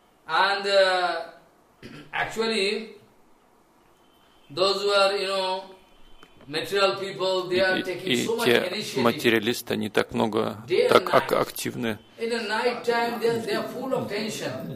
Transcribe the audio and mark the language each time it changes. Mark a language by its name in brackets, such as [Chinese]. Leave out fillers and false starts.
[English] And actually, those who are, you know, material people, they are taking so much initiative. [Russian] Материалисты, они так много, так активны. [English] In the night time, they are full of tension.